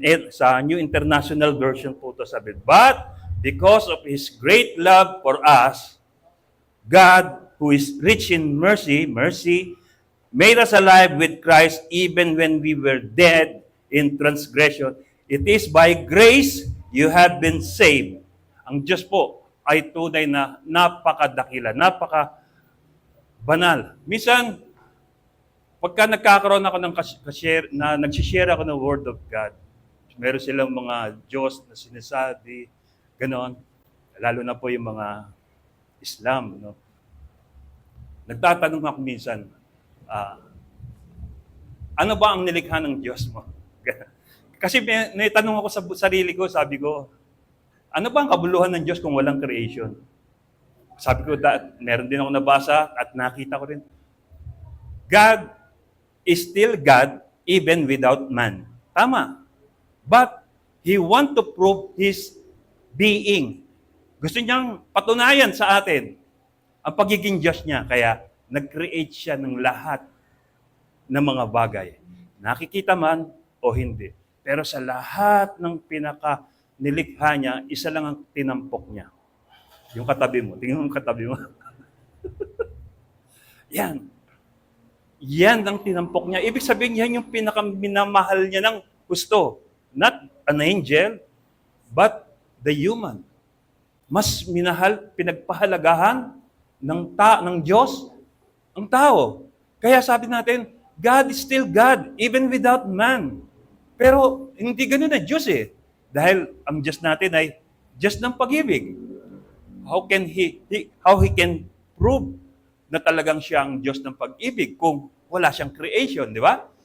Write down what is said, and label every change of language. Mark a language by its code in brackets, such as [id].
[tl] Sa New International Version po ito sabi, [en] "But because of His great love for us, God, who is rich in mercy, made us alive with Christ even when we were dead in transgression. It is by grace you have been saved." [tl] Ang Diyos po ay tunay na napakadakila, napakabanal. Minsan, pagka nagkakaroon ako ng nagsishare ako ng Word of God, meron silang mga Diyos na sinasabi, ganon. Lalo na po yung mga Islam, no? Nagtatanong ako minsan, ano ba ang nilikha ng Diyos mo? Kasi may tanong ako sa sarili ko, sabi ko, ano ba ang kabuluhan ng Diyos kung walang creation? Sabi ko, meron din ako nabasa at nakita ko rin, [en] God is still God even without man. [tl] Tama. [en] But He want to prove His being. [tl] Gusto niyang patunayan sa atin ang pagiging Diyos niya. Kaya nag-create siya ng lahat ng mga bagay. Nakikita man o hindi. Pero sa lahat ng nilikha niya, isa lang ang tinampok niya. Yung katabi mo. Tingnan mo yung katabi mo. Yan. Yan ang tinampok niya. Ibig sabihin, yan yung pinakaminamahal niya ng gusto. [en] Not an angel, but the human. [tl] Mas pinagpahalagahan ng Diyos ang tao. Kaya sabi natin, [en] God is still God, even without man. [tl] Pero hindi ganun ang Diyos eh. Dahil ang Diyos natin ay Diyos ng pag-ibig. [en] How he can prove [tl] na talagang siya ang Diyos ng pag-ibig kung wala siyang creation, di ba?